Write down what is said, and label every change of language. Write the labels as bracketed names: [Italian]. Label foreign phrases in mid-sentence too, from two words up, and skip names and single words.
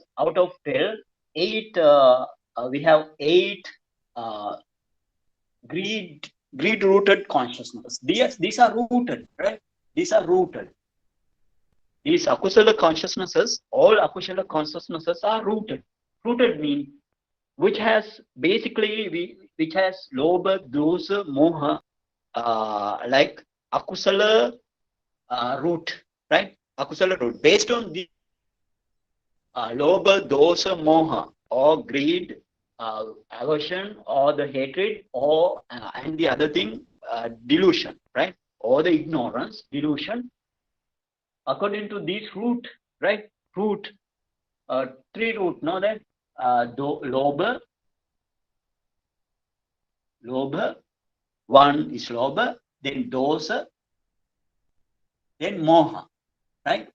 [English] Out of 12, 8 we have 8 greed rooted consciousness. These are rooted, right? These are rooted. These akusala consciousnesses, all akusala consciousnesses are rooted. Rooted mean which has basically which has [Pali] lobha, dosa, moha, [English] like akusala root, right? Akusala root. Based on the [Pali] lobha, dosa, moha, [English] or greed, aversion, or the hatred, or and the other thing, delusion, right? Or the ignorance, delusion. According to this root, right? Root, 3 root. Know that lobha, 1 is lobha, then dosa, then moha, right?